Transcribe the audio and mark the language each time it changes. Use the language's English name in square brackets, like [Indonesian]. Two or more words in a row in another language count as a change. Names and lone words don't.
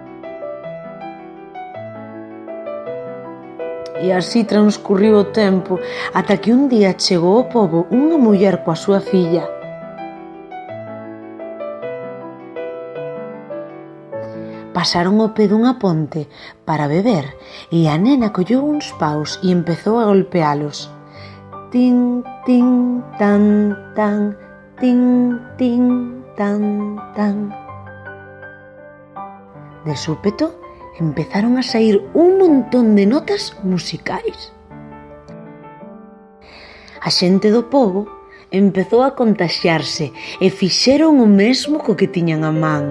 [Galician] E así transcurriu o tempo, ata que un día chegou ao pobo unha muller coa súa filla. Pasaron ao pé dunha ponte para beber e a nena colleu uns paus e empezou a golpealos. Tin, tin, tan, tan, tin, tin, tan, tan. De súpeto, empezaron a saír un montón de notas musicais. A xente do pobo empezou a contaxiarse e fixeron o mesmo co que tiñan a man.